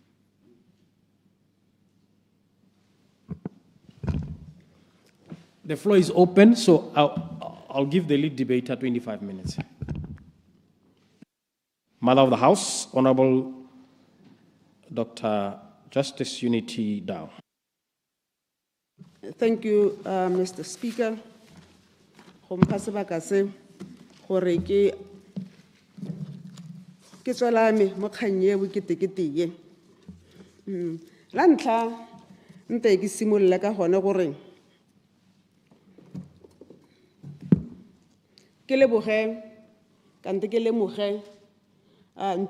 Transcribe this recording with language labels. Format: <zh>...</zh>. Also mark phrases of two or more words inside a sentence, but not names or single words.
<en>The floor is open, so I'll give the lead debater 25 minutes. Mother of the House, Honorable Dr. Justice Unity Dow. Thank you, Mr. Speaker.</en> <tn>Go mpha sebaka se gore ke tswelame mo kgang eo ketekete ye. La ntlha nte ke simolola ka gone gore ke leboge kante ke lemoge ntlo</tn>